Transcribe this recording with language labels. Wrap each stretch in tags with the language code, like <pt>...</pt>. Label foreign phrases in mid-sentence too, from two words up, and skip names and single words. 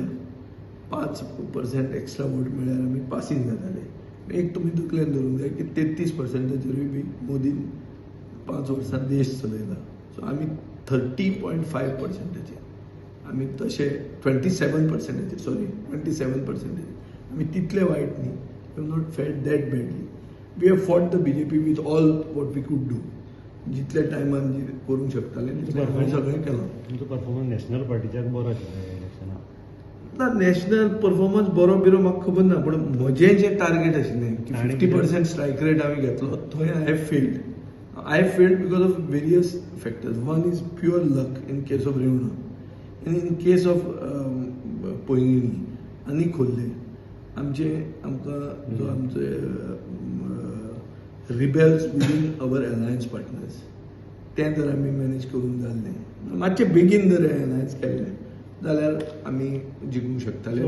<kok>5% एक्स्ट्रा वोट मेळ्ळ्यार आमी पासींग जाताले. एक तुमी तकलेन धरूंक जाय की 33%चेरूय बी मोदीन 5 वर्सां देश चलयला. सो आमी 30.5%चेर आमी तशे 27%चेर सॉरी 27%. आमी तितले वायट न्ही.</kok> <en>We have not failed that badly. We have fought the BJP with all what we could do.</en> <kok>जितल्या टायमान जी करूंक शकताले तितलें हांवें सगळें केलां. तुमचो परफॉर्मन्स नॅशनल पार्टीच्याक बरो आशिल्लो इलेक्शनाक. ना नॅशनल परफॉर्मन्स बरो बिरो म्हाका खबर ना. पूण म्हजें जें टार्गेट आशिल्लें की 50% स्ट्रायक रेट हांवें घेतलो थंय</kok> <en>I have failed. I have failed because of various factors. One is pure luck in case of Reuna. And in case of Poingini</en> <kok>आणि खोल्ले आमकां जो आमचे</kok> <en>rebels within our alliance partners</en> <kok>तें जर आमी मॅनेज करून जाल्लें मातशें बेगीन जर अलायन्स केल्लें जाल्यार आमी जिखूंक शकताले.</kok>